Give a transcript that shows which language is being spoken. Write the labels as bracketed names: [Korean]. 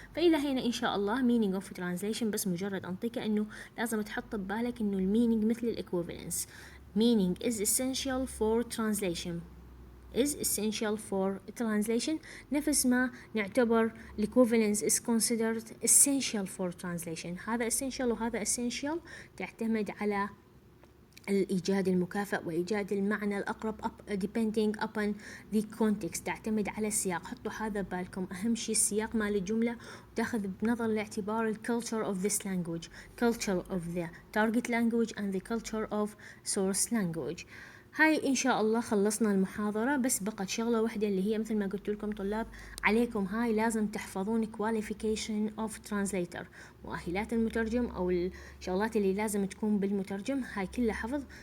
[Arabic] فإلى هنا إن شاء الله [English] meaning of translation، [Arabic] بس مجرد أنطيك إنه لازم تحط ببالك إنه المينينج مثل الإكويفالنس. [English] meaning is essential for translation is essential for translation، [Arabic] نفس ما نعتبر [English] equivalence is considered essential for translation. [Arabic] هذا essential وهذا essential تعتمد على الإيجاد المكافئ وإيجاد المعنى الأقرب [English] depending upon the context، [Arabic] تعتمد على السياق. حطوا هذا بالكم، أهم شيء السياق مال الجملة، وتاخذ بنظر الاعتبار [English] culture of this language، culture of the target language and the culture of source language. [Arabic] هاي إن شاء الله خلصنا المحاضرة، بس بقت شغلة واحدة اللي هي مثل ما قلت لكم طلاب، عليكم هاي لازم تحفظون [English] qualification of translator، [Arabic] مؤهلات المترجم أو الشغلات اللي لازم تكون بالمترجم، هاي كلها حفظ.